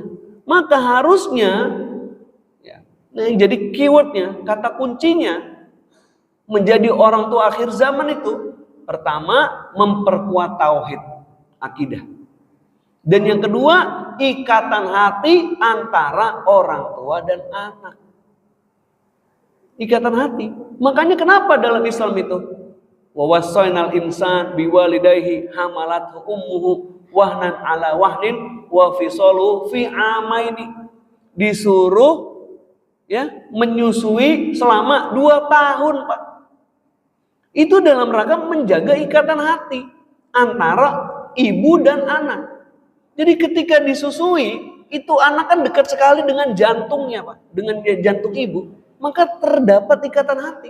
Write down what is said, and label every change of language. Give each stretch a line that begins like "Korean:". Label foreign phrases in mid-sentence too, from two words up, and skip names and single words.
Indonesian: Maka harusnya, ya, nah yang jadi keywordnya, kata kuncinya menjadi orang tua akhir zaman itu, pertama memperkuat tauhid, akidah. Dan yang kedua, ikatan hati antara orang tua dan anak. Ikatan hati. Makanya kenapa dalam Islam itu
Arabic: ووصينا الإنسان بوالديه حملته أمه وهنا على وهن وفصاله في عامين.
Indonesian: Disuruh ya menyusui selama 2 tahun, Pak. Itu dalam rangka menjaga ikatan hati antara ibu dan anak. Jadi ketika disusui, itu anak kan dekat sekali dengan jantungnya, Pak, dengan jantung ibu, maka terdapat ikatan hati.